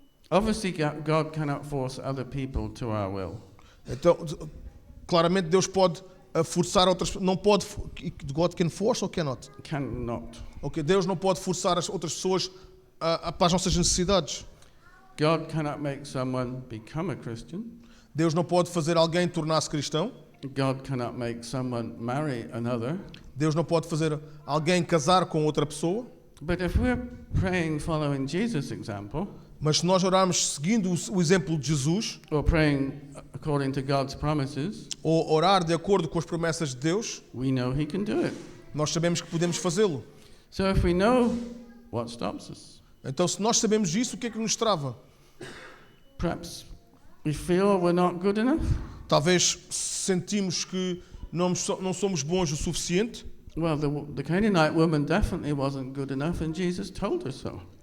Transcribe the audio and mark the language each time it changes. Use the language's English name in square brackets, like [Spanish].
[English] Obviously, God cannot force other people to our will. [Portuguese] Então, claramente Deus pode forçar outras, não pode. [English] God can force or cannot? Cannot. [Portuguese] Ok, Deus não pode forçar as outras pessoas para as nossas necessidades. [English] God cannot make someone become a Christian. [Portuguese] Deus não pode fazer alguém tornar-se cristão. [English] God cannot make someone marry another. [Portuguese] Deus não pode fazer alguém casar com outra pessoa. [English] But if we're praying following Jesus' example, [Portuguese] Mas se nós orarmos seguindo o exemplo de Jesus, [English] or praying according to God's promises, [Portuguese] ou orar de acordo com as promessas de Deus, [English] we know He can do it. [Portuguese] nós sabemos que podemos fazê-lo. [English] So if we know, what stops us? [Portuguese] Então, se nós sabemos isso, o que é que nos trava? [English] Perhaps we feel we're not good enough. [Portuguese] Talvez sentimos que não somos bons o suficiente. [English] Well, the Canaanite woman definitely wasn't good enough, and Jesus told her so.